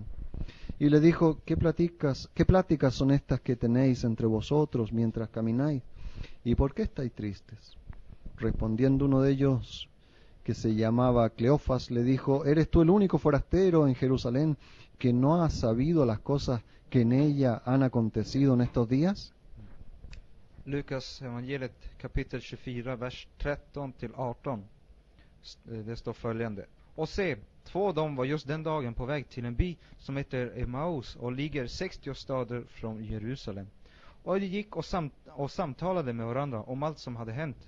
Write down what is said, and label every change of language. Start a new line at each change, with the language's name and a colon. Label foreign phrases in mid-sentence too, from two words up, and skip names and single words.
Spanish: Y le dijo: ¿Qué pláticas son estas que tenéis entre vosotros mientras camináis? ¿Y por qué estáis tristes? Respondiendo uno de ellos, que se llamaba Cleofas, le dijo: ¿Eres tú el único forastero en Jerusalén que no has sabido las cosas que en ella han acontecido en estos días?
Swedish: Lukas evangeliet kapitel 24, vers 13 till 18. Det står följande: Och se, två av dem var just den dagen på väg till en by som heter Emaus och ligger 60 stader från Jerusalem. Och de gick och samtalade med varandra om allt som hade hänt.